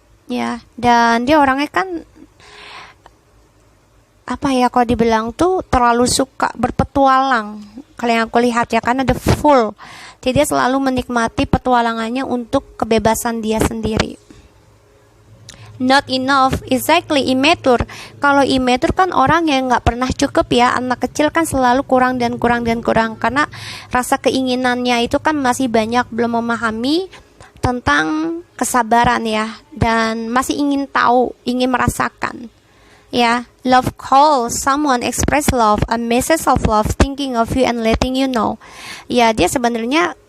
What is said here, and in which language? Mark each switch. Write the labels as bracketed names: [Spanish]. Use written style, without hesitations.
[Indonesian] Ya, dan dia orangnya kan apa ya, kalau dibilang tuh terlalu suka berpetualang. Kalau yang aku lihat ya, karena the full. Jadi dia selalu menikmati petualangannya untuk kebebasan dia sendiri. [English] Not enough, exactly, immature. [Indonesian] Kalau immature kan orang yang nggak pernah cukup ya. Anak kecil kan selalu kurang dan kurang dan kurang, karena rasa keinginannya itu kan masih banyak, belum memahami tentang kesabaran ya, dan masih ingin tahu, ingin merasakan ya. [English] Love call, someone express love, a message of love, thinking of you and letting you know. [Indonesian] Ya, dia sebenarnya